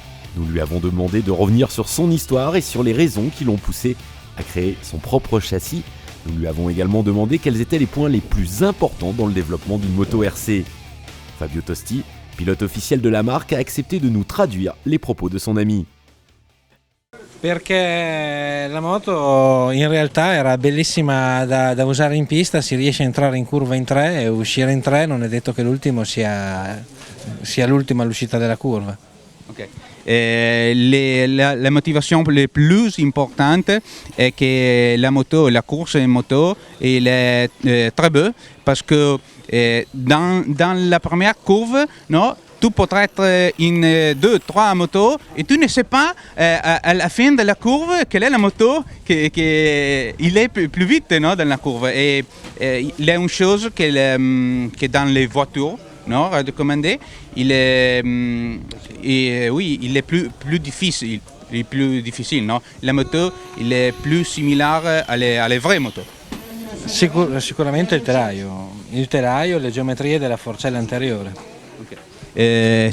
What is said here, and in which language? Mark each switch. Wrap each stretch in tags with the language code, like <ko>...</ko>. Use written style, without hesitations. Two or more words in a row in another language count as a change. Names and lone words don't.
<fr>Nous lui avons demandé de revenir sur son histoire et sur les raisons qui l'ont poussé à créer son propre châssis. Nous lui avons également demandé quels étaient les points les plus importants dans le développement d'une moto RC. Fabio Tosti, pilote officiel de la marque, a accepté de nous traduire les propos de son ami.</fr> <it>Perché la moto in realtà era bellissima da usare in pista, si riesce a entrare in curva in 3 e uscire in 3, non è detto che l'ultimo sia l'ultimo all'uscita della curva. Okay.</it> <fr>La motivation la plus importante est que la course en moto, elle est très belle parce que dans la première courbe, non, tu peux être une, 2, 3 motos et tu ne sais pas à la fin de la courbe quelle est la moto qui est plus vite, non, dans la courbe. Et il y a une chose que dans les voitures, non, recommandé, il est plus difficile. Il est plus difficile, no? La moto il est plus similaire alle vraies motos.</fr> <it>Sicuramente il telaio e le geometrie della forcella anteriore. Okay.</it>